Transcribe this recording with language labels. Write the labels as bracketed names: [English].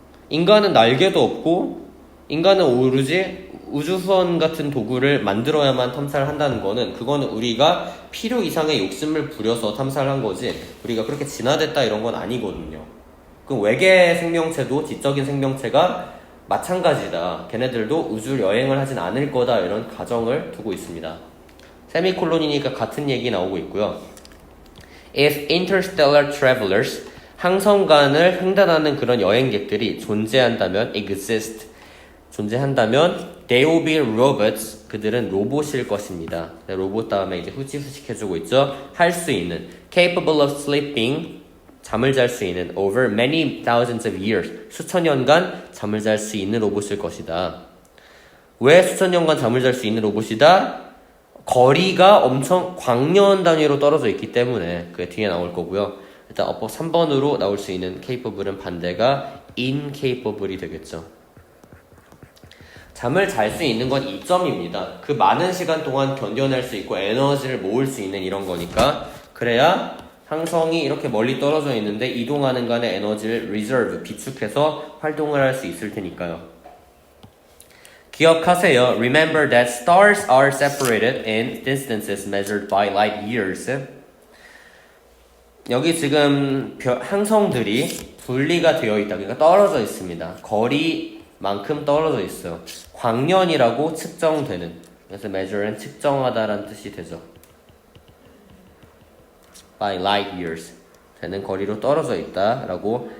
[Korean] 인간은 날개도 없고 인간은 오로지 우주선 같은 도구를 만들어야만 탐사를 한다는 거는, 그거는 우리가 필요 이상의 욕심을 부려서 탐사를 한 거지 우리가 그렇게 진화됐다 이런 건 아니거든요. 그 외계 생명체도 지적인 생명체가 마찬가지다. 걔네들도 우주 여행을 하진 않을 거다. 이런 가정을 두고 있습니다. 세미콜론이니까 같은 얘기 나오고 있고요. [English] If interstellar travelers, [Korean] 항성간을 횡단하는 그런 여행객들이 존재한다면, 존재한다면, [English] they will be robots. [Korean] 그들은 로봇일 것입니다. 로봇 다음에 이제 후지후직 해주고 있죠. 할 수 있는, [English] capable of sleeping, [Korean] 잠을 잘 수 있는, [English] over many thousands of years, [Korean] 수천 년간 잠을 잘 수 있는 로봇일 것이다. 왜 수천 년간 잠을 잘 수 있는 로봇이다? 거리가 엄청 광년 단위로 떨어져 있기 때문에 그게 뒤에 나올 거고요. 일단 어법 3번으로 나올 수 있는 capable은 반대가 incapable이 되겠죠. 잠을 잘 수 있는 건 이점입니다. 그 많은 시간 동안 견뎌낼 수 있고 에너지를 모을 수 있는 이런 거니까, 그래야 항성이 이렇게 멀리 떨어져 있는데 이동하는 간의 에너지를 reserve, 비축해서 활동을 할 수 있을 테니까요. 기억하세요. [English] Remember that stars are separated in distances measured by light years. [Korean] 여기 지금 항성들이 분리가 되어 있다. 그러니까 떨어져 있습니다. 거리만큼 떨어져 있어요. 광년이라고 측정되는. 그래서 measure는 측정하다라는 뜻이 되죠. [English] by light years [Korean] 되는 거리로 떨어져 있다라고.